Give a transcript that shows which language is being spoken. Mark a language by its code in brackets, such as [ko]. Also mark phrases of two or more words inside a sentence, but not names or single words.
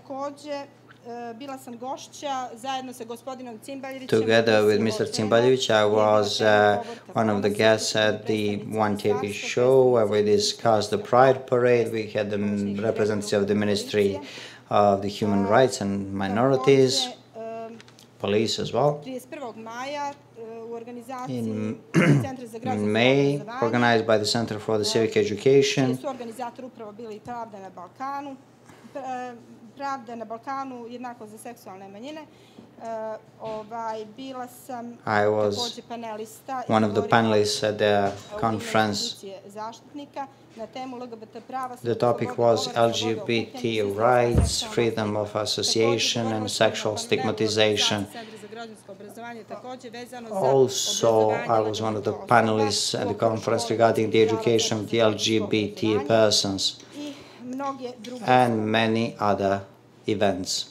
[en] Together with Mr. Cimbaljević, I was one of the guests at the one TV show where we discussed the Pride Parade. We had the representative of the Ministry of the Human Rights and Minorities, police as well. [sr] 31. maja u organizaciji Centra za [en] In [sr] građansko [en] May, [sr] obrazovanje, [en] organized by the Center for the Civic Education. [sr] čiji su organizatori upravo bili Pravda na Balkanu, Pravda na Balkanu, jednako za seksualne manjine. Bila sam takođe panelista. [en] One of the panelists at the conference. [sr] Zaštitnika na temu LGBT prava. [en] The topic was LGBT rights, freedom of association, and sexual stigmatization. Also, I was one of the panelists at the conference regarding the education of the LGBT persons and many other events.